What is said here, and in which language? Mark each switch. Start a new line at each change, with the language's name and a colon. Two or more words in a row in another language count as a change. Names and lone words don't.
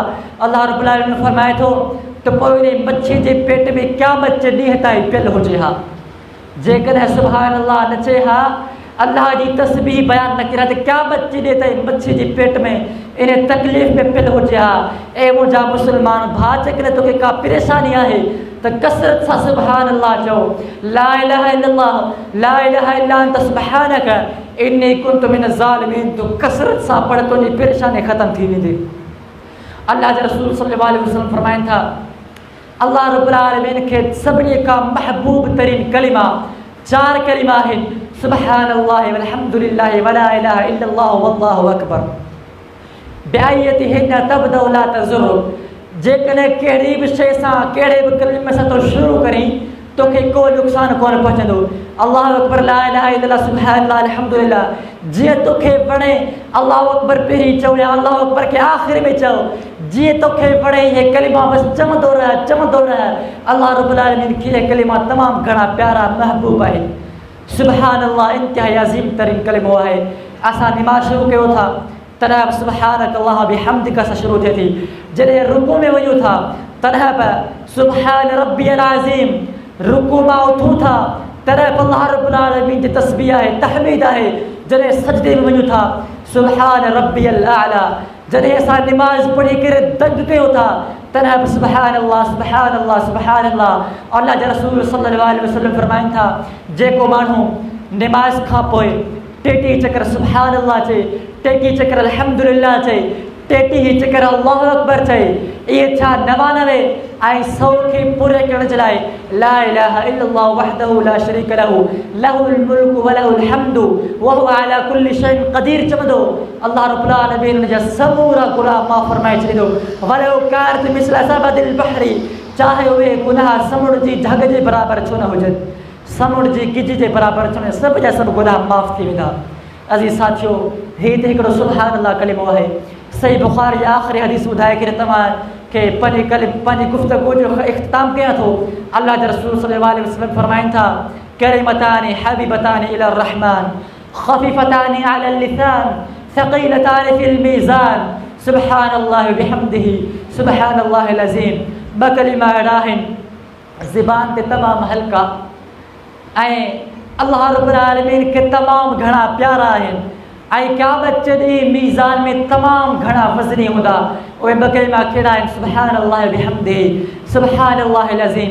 Sindhi: अल्लाह रब्बुल आलमीन फरमाए थो त पोइ इन मच्छी जे पेट में क़यामत जे ॾींहं ताईं पियल हुजे हा। जेकॾहिं
Arabic: سبحان الله
Sindhi: न चए हा, अल्लाह जी तस्बीह बयान न करे त क़यामत जे ॾींहं ताईं मच्छी जे पेट में इन तकलीफ़ में पियल हुजे हा। ए मुंहिंजा मुस्लमान भाउ, जेकॾहिं तोखे का परेशानी आहे त कसरत सां
Arabic: سبحان الله
Sindhi: चओ।
Arabic: لا إله إلا الله لا إله إلا أنت سبحانك إني كنت من الظالمين.
Sindhi: तो कसरत सां पढ़, तुंहिंजी परेशानी ख़त्म थी वेंदी। अल्लाह जे रसूल
Arabic: صلى الله عليه وسلم
Sindhi: फरमाइनि था,
Arabic: الله رب العالمين
Sindhi: खे सभिनी खां महबूब तरीन कलिमा 4 कलिमा आहिनि,
Arabic: سبحان الله والحمد لله ولا إله إلا الله والله أكبر. بأيتهن تبدأ لا تضر.
Sindhi: जेकॾहिं कहिड़ी बि शइ सां, कहिड़े बि कलिमे सां तो शुरू करी, तोखे को नुक़सानु कोन पहुचंदो।
Arabic: الله أكبر، لا إله إلا الله، سبحان الله، الحمد لله.
Sindhi: जीअं तोखे वणे
Arabic: الله أكبر
Sindhi: पहिरीं चओ या
Arabic: الله أكبر
Sindhi: खे आख़िर में चओ। जीअं तोखे वणे इहे कलिमा बसि चवंदो रह।
Arabic: الله رب العالمين
Sindhi: खे इहे कलिमा तमामु घणा प्यारा महबूब आहिनि। सुब्हानल्लाह इंतिहाई अज़ीम तरीन कलिमो आहे। असां निमाज़ शुरू कयो था तॾहिं बि
Arabic: سبحانك الله بحمدك
Sindhi: सां शुरू थिए थी। जॾहिं रुकू में वञूं था तॾहिं बि
Arabic: سبحان ربي العظيم.
Sindhi: रुकू मां उथूं था तॾहिं बि
Arabic: الله رب العالمين
Sindhi: जी तस्बीह आहे, तहमीद आहे। जॾहिं सजदे में वञूं था
Arabic: سبحان ربي الأعلى.
Sindhi: जॾहिं असां निमाज़ पढ़ी करे दंग कयूं था तॾहिं बि
Arabic: سبحان الله سبحان الله سبحان الله.
Sindhi: अल्लाह जे रसूल
Arabic: صلى الله عليه وسلم
Sindhi: फरमाइनि था, जेको माण्हू निमाज़ खां पोइ 33 चकर
Arabic: سبحان الله
Sindhi: चए, 33 चकर अल्हम्दुलिल्लाह चए, 33 चकर
Arabic: الله أكبر
Sindhi: चए, इहे छा 99 ऐं 100 खे पूरे करण जे लाइ
Arabic: لا إله إلا الله وحده لا شريك له له الملك وله الحمد وهو على كل شيء قدير
Sindhi: चवंदो,
Arabic: الله رب العالمين
Sindhi: जा समूरा गुनाह माफ़ फरमाए छॾींदो।
Arabic: ولو كانت مثل زبد البحر,
Sindhi: चाहे उहे गुनाह समुंड जी झग जे बराबरि छो न हुजनि, समुंड जी गिज जे बराबरि छो न, सभु जा सभु गुनाह माफ़ थी वेंदा। अज़ीज़ साथियो, हीअ त हिकिड़ो
Arabic: سبحان الله
Sindhi: कलिमो आहे। सही बुख़ारी आख़िरी हदीस ॿुधाए करे तव्हां खे पंहिंजी गुफ़्तगू जो इख़्तिताम कयां थो। अल्लाह जे रसूल
Arabic: صلى الله عليه وسلم
Sindhi: फरमाइनि था,
Arabic: كلمتان حبيبتان إلى الرحمن خفيفتان على اللسان ثقيلتان في الميزان سبحان الله وبحمده سبحان الله العظيم.
Sindhi: 2 कलिमा अहिड़ा आहिनि ज़ुबान ते तमामु हल्का ऐं
Arabic: الله رب العالمين
Sindhi: खे तमामु घणा प्यारा आहिनि ऐं क़यामत जे ॾींहुं मीज़ान में तमामु घणा वज़नी हूंदा। उहे 2 कलिमा कहिड़ा आहिनि?
Arabic: سبحان الله وبحمده سبحان الله العظيم.